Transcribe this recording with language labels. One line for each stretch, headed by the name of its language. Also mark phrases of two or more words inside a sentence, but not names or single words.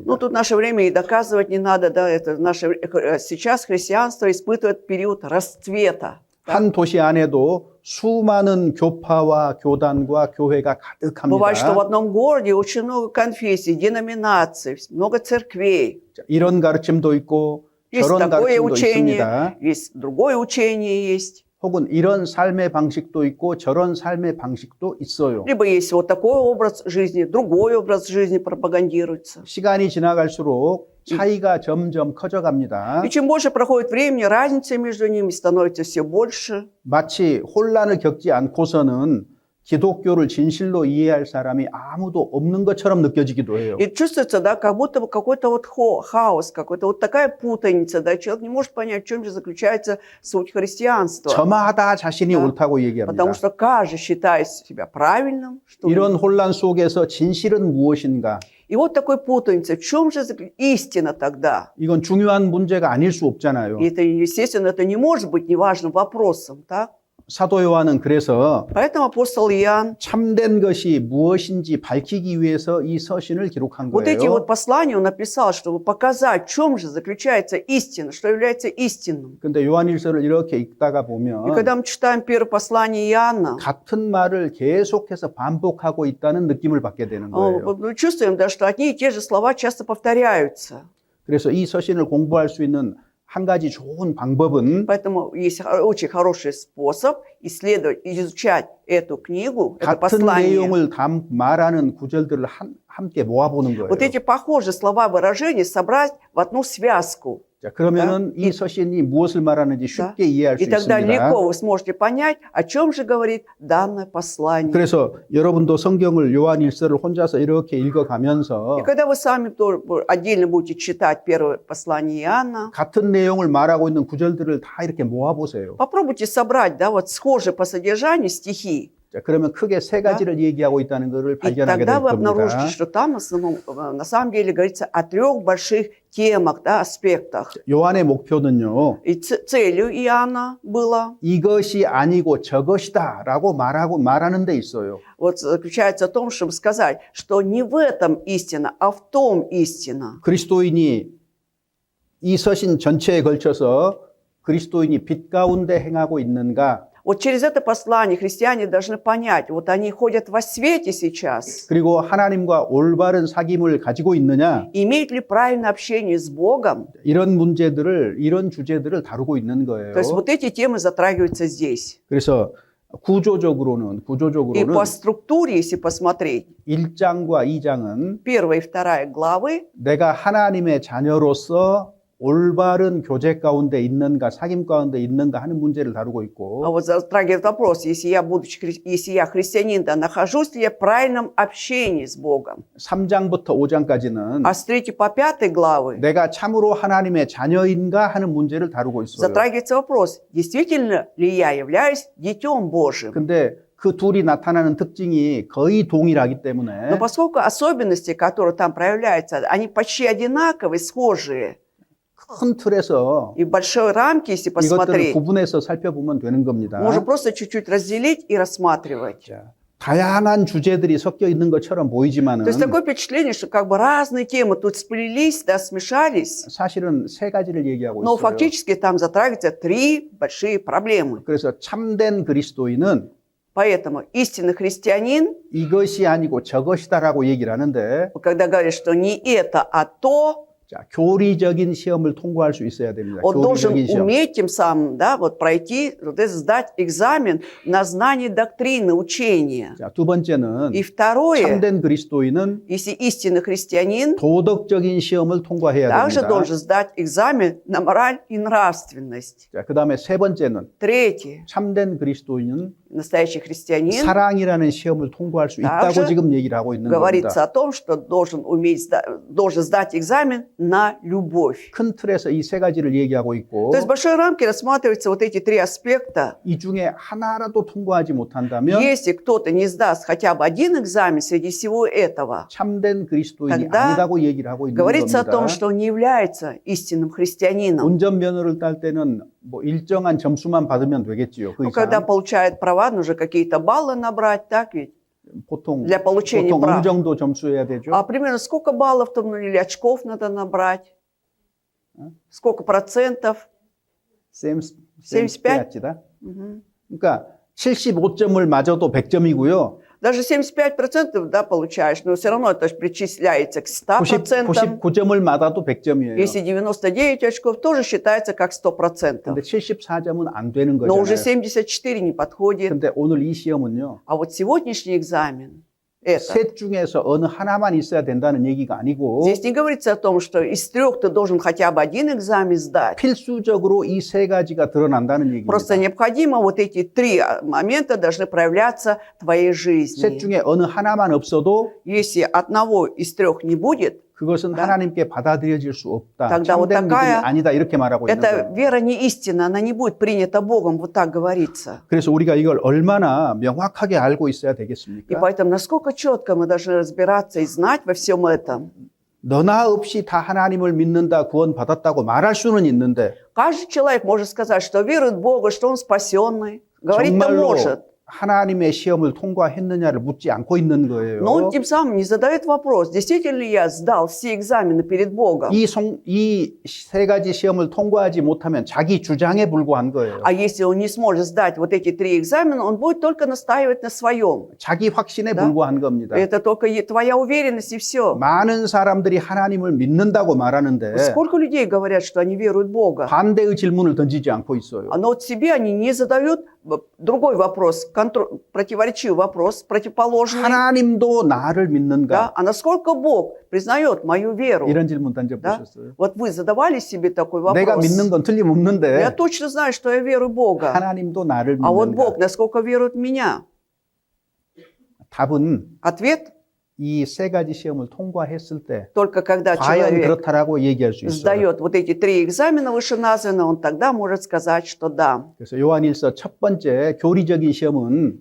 Russian: Ну, тут наше время и доказывать не надо, да, это сейчас христианство испытывает период расцвета.
Korean: 한 도시 안에도 수많은 교파와 교단과 교회가
Russian: Бывает, что в
Korean: 가득합니다.
Russian: одном городе очень много конфессий, деноминаций, много церквей.
Korean: 이런 가르침도 있고
Russian: Есть
Korean: 저런
Russian: такое
Korean: 가르침도
Russian: учение,
Korean: 있습니다.
Russian: есть другое учение есть.
Korean: 혹은 이런 삶의 방식도 있고 저런 삶의 방식도 있어요.
Russian: Либо есть вот такой образ жизни, другой образ жизни пропагандируется.
Korean: 시간이 지나갈수록 차이가 점점 커져갑니다.
Russian: И чем больше проходит времени, разница между ними становится все больше.
Korean: 마치 혼란을 겪지 않고서는 기독교를 진실로 이해할 사람이 아무도 없는 것처럼 느껴지기도 해요.
Russian: И чувствуется, да, как будто бы какой-то вот хаос, какой-то вот такая путаница, да, человек не может понять, в чем же заключается суть христианства.
Korean: 저마다 자신이
Russian: Да.
Korean: 옳다고 얘기합니다.
Russian: Потому что каждый считает себя правильным. Что
Korean: 이런 혼란 속에서 진실은 무엇인가?
Russian: И вот такой путаница. В чем же истина тогда?
Korean: 이건 중요한 문제가 아닐 수 없잖아요.
Russian: И это, естественно, это не может быть неважным вопросом, так?
Korean: 사도 요한은 그래서
Russian: Поэтому апостол Иоанн
Korean: 참된 것이 무엇인지 밝히기 위해서 이 서신을 기록한
Russian: вот эти
Korean: 거예요.
Russian: вот послания он написал, чтобы показать, в чем же заключается истина, что является истинным.
Korean: 근데 요한일서를 이렇게 읽다가
Russian: И
Korean: 보면
Russian: когда мы читаем первое послание Иоанна,
Korean: 같은 말을 계속해서 반복하고 있다는 느낌을 받게 되는 거예요.
Russian: мы чувствуем, да, что одни и те же слова часто повторяются.
Korean: 그래서 이 서신을 공부할 수 있는 한 가지 좋은 방법은
Russian: Поэтому есть очень хороший способ исследовать, изучать эту книгу, это
Korean: 같은
Russian: послание.
Korean: 내용을 말하는 구절들을 함께 모아보는 거예요.
Russian: Вот эти похожие слова, выражения собрать в одну связку.
Korean: 자, 그러면은 이 서신이 무엇을 말하는지 쉽게 이해할 수
Russian: И тогда
Korean: 있습니다.
Russian: легко вы сможете понять, о чем же говорит данное послание.
Korean: 그래서 여러분도 성경을 요한일서를 혼자서 이렇게 읽어가면서
Russian: И когда вы сами отдельно будете читать первое послание Иоанна,
Korean: 같은 내용을 말하고 있는 구절들을 다 이렇게 모아보세요.
Russian: попробуйте собрать, да, вот схожие по содержанию стихи.
Korean: 자, 그러면 크게 세 가지를 얘기하고 있다는 것을
Russian: И
Korean: 발견하게
Russian: тогда
Korean: 될
Russian: вы
Korean: 겁니다.
Russian: обнаружите, что там в основном, на самом деле говорится о трех больших темах, да, аспектах.
Korean: 요한의 목표는요.
Russian: И целью Иоанна было,
Korean: 이것이 아니고 저것이다라고 말하는 데 있어요.
Russian: вот заключается в том, чтобы сказать, что не в этом истина, а в том истина.
Korean: 그리스도인이 이 서신 전체에 걸쳐서 그리스도인이 빛 가운데 행하고 있는가?
Russian: Вот через это послание христиане должны понять, вот они ходят во свете сейчас.
Korean: 그리고 하나님과 올바른 사귐을 가지고 있느냐?
Russian: Имеют ли правильное общение с Богом?
Korean: 이런 주제들을 다루고 있는 거예요.
Russian: То есть вот эти темы затрагиваются здесь.
Korean: 그래서 구조적으로는
Russian: И по структуре, если посмотреть,
Korean: 1장과 2장은
Russian: 1 и 2 главы,
Korean: 내가 하나님의 자녀로서 올바른 교제 가운데 있는가, 사귐 가운데 있는가 하는 문제를 다루고 있고,
Russian: вот затрагивает вопрос, если я христианин, да, нахожусь ли я в правильном общении с Богом.
Korean: 3장부터 5장까지는
Russian: А с 3 по 5 главы
Korean: 내가 참으로 하나님의 자녀인가 하는 문제를 다루고 있어요.
Russian: затрагивается вопрос, действительно ли я являюсь детем Божьим.
Korean: 근데 그 둘이 나타나는 특징이 거의 동일하기
Russian: Но
Korean: 때문에
Russian: поскольку особенности, которые там проявляются, они почти одинаковые, схожие,
Korean: 큰 틀에서
Russian: и в большой рамке, если
Korean: 이것들을
Russian: посмотреть,
Korean: 구분해서 살펴보면 되는 겁니다.
Russian: можно просто чуть-чуть разделить и рассматривать.
Korean: 자, 다양한 주제들이 섞여 있는 것처럼 보이지만은
Russian: То есть такое впечатление, что как бы разные темы тут сплелись, да, смешались,
Korean: 사실은 세 가지를 얘기하고
Russian: но
Korean: 있어요.
Russian: фактически там затрагиваются 3 большие проблемы.
Korean: 그래서 참된 그리스도인은
Russian: Поэтому истинный христианин,
Korean: 이것이 아니고 저것이다라고 얘기를 하는데,
Russian: когда говорит, что не это, а то,
Korean: 자, 교리적인 시험을 통과할 수 있어야 됩니다.
Russian: он должен
Korean: 교리적인 시험.
Russian: уметь тем самым, да, вот пройти, вот это, сдать экзамен на знание доктрины, учения.
Korean: 자, 두 번째는
Russian: И второе,
Korean: 참된 그리스도인은
Russian: если истинный христианин,
Korean: 도덕적인 시험을 통과해야
Russian: также
Korean: 됩니다.
Russian: должен сдать экзамен на мораль и нравственность.
Korean: 자, 그다음에 세 번째는
Russian: Третье,
Korean: 참된 그리스도인은
Russian: настоящий христианин,
Korean: 사랑이라는 시험을 통과할 수 있다고
Russian: также
Korean: 지금 얘기를 하고 있는
Russian: говорится
Korean: 겁니다.
Russian: о том, что должен сдать экзамен на любовь.
Korean: 큰 틀에서 이 세 가지를 얘기하고 있고,
Russian: То есть в большой рамке рассматриваются вот эти 3 аспекта.
Korean: 이 중에 하나라도 통과하지 못한다면
Russian: Если кто-то не сдаст хотя бы один экзамен среди всего этого,
Korean: 참된 그리스도인이
Russian: тогда
Korean: 아니라고 얘기를 하고 있는
Russian: говорится о
Korean: 겁니다.
Russian: том, что он не является истинным христианином.
Korean: 운전면허를 딸 때는 뭐 일정한 점수만 받으면 되겠지요. 그
Russian: Ну, когда
Korean: 이상
Russian: получает права, нужно какие-то баллы набрать, так ведь?
Korean: 보통
Russian: для получения
Korean: 어느
Russian: прав.
Korean: 정도 점수해야 되죠?
Russian: А примерно сколько баллов там, ну, или очков надо набрать? Сколько процентов? 75? Мгм.
Korean: 그러니까 75점을 맞아도 100점이고요.
Russian: Даже 75%, да, получаешь, но все равно это же причисляется к 100%.
Korean: 99점을 맞아도 100점이에요.
Russian: Если 99 очков, тоже считается как 100%.
Korean: 근데 74점은 안 되는
Russian: Но уже
Korean: 거잖아요.
Russian: 74 не подходит.
Korean: 근데 오늘 이 시험은요.
Russian: А вот сегодняшний экзамен, это,
Korean: 셋 중에서 어느 하나만 있어야 된다는 얘기가 아니고
Russian: здесь не говорится о том, что из 3 ты должен хотя бы один экзамен сдать.
Korean: 필수적으로 이 세 가지가 드러난다는 얘기입니다.
Russian: Просто необходимо вот эти 3 момента должны проявляться в твоей
Korean: 셋
Russian: жизни.
Korean: 중에 어느 하나만 없어도
Russian: Если одного из 3 не будет,
Korean: 그것은 네. 하나님께 받아들여질 수 없다.
Russian: тогда вот
Korean: 참된 믿음이
Russian: такая-
Korean: 아니다 이렇게 말하고 있는
Russian: эта
Korean: 거예요.
Russian: вера не истинна, она не будет принята Богом, вот так говорится.
Korean: 그래서 우리가 이걸 얼마나 명확하게 알고 있어야
Russian: И
Korean: 되겠습니까?
Russian: поэтому насколько четко мы должны разбираться и знать во всем этом.
Korean: 너나 없이 다 하나님을 믿는다, 구원 받았다고 말할 수는 있는데
Russian: Каждый человек может сказать, что верует в Бога, что он спасенный. Говорить-то
Korean: 정말로
Russian: может.
Korean: 하나님의 시험을 통과했느냐를 묻지 않고 있는
Russian: Но
Korean: 거예요.
Russian: он тем самым не задает вопрос, действительно ли я сдал все экзамены перед Богом.
Korean: 이 세 가지 시험을 통과하지 못하면 자기 주장에 불과한 거예요.
Russian: А если он не сможет сдать вот эти 3 экзамена, он будет только настаивать на своем.
Korean: 자기 확신에 네. 불과한 겁니다.
Russian: Это только твоя уверенность и все.
Korean: 많은 사람들이 하나님을 믿는다고 말하는데
Russian: Сколько людей говорят, что они веруют в Бога?
Korean: 반대의 질문을 던지지 않고 있어요.
Russian: Но вот себе они не задают другой вопрос, противоречивый вопрос, противоположный.
Korean: 하나님도 나를
Russian: Да?
Korean: 믿는가?
Russian: А насколько Бог признает мою веру?
Korean: 이런 질문 던져보셨어요?
Russian: Вот вы задавали себе такой
Korean: 내가
Russian: вопрос?
Korean: 믿는 건
Russian: Я
Korean: 틀림없는데
Russian: точно знаю, что я верую в Бога.
Korean: 하나님도 나를
Russian: А вот
Korean: 믿는가?
Russian: Бог, насколько верует в меня?
Korean: 답은
Russian: Ответ
Korean: 이 세 가지 시험을 통과했을 때
Russian: Только когда
Korean: 과연
Russian: человек
Korean: 그렇다라고 얘기할 수 있어요.
Russian: сдает вот эти 3 экзамена вышеназванные, он тогда может сказать, что да.
Korean: 그래서 요한일서 첫 번째 교리적인 시험은